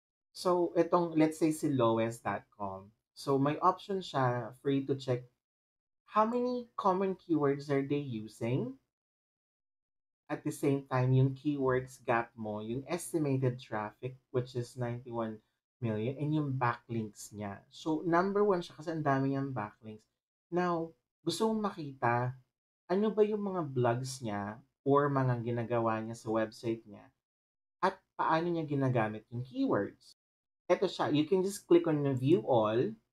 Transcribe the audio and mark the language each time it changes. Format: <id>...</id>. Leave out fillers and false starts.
<en>So, itong, let's say, si lowest.com. So,</en> <tl>may option siya</tl> <en>for you to check how many common keywords are they using. At the same time,</en> <tl>yung keywords gap mo,</tl> <en>yung estimated traffic, which is 91 million, and yung backlinks niya.</en> <tl>So, number one siya kasi ang dami niyang backlinks. Now, gusto mong makita, ano ba yung mga blogs niya or mga ginagawa niya sa website niya at paano niya ginagamit yung keywords. Ito siya,</tl> <en>you can just click on the view all.</en>